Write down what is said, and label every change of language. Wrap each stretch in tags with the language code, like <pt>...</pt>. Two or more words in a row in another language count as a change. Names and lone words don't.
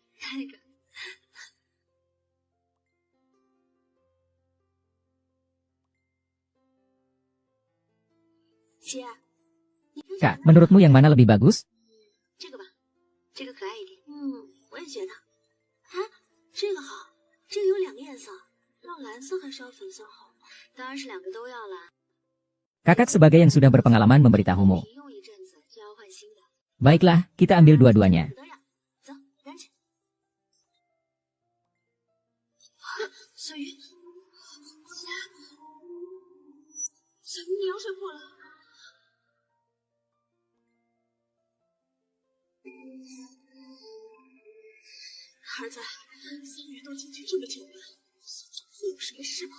<zh>拍个。姐，</zh> <id>Kak, menurutmu yang mana lebih bagus?</id> <zh>这个吧，这个可爱一点。我也觉得。啊，这个好，这个有2个颜色，要蓝色还是要粉色好？当然是2个都要啦。</zh> <id>Kakak sebagai yang sudah berpengalaman memberitahumu.</id> <zh>用一阵子就要换新的。</zh> <id>Baiklah, kita ambil dua-duanya.</id> <zh>不得了，走，赶紧。小鱼，小鱼，你羊水破了。儿子，小鱼都进去这么久了，会有什么事吗？</zh>